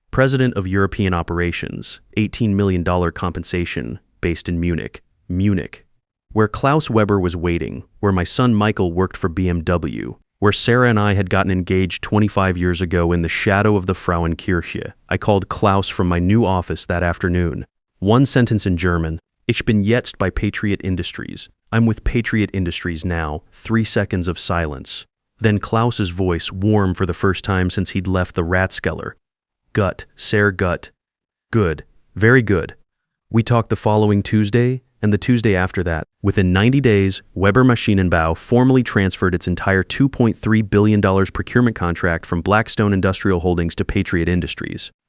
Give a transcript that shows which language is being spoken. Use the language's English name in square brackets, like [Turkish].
[English] President of European Operations. $18 million compensation, based in Munich. Munich. Where Klaus Weber was waiting, where my son Michael worked for BMW, where Sarah and I had gotten engaged 25 years ago in the shadow of the Frauenkirche. I called Klaus from my new office that afternoon. One sentence in German. [German] Ich bin jetzt bei Patriot Industries. [English] I'm with Patriot Industries now. 3 seconds of silence. Then Klaus's voice, warm for the first time since he'd left the Rathskeller. [German] Gut, sehr gut. [English] Good. Very good. We talked the following Tuesday, and the Tuesday after that. Within 90 days, Weber Maschinenbau formally transferred its entire $2.3 billion procurement contract from Blackstone Industrial Holdings to Patriot Industries.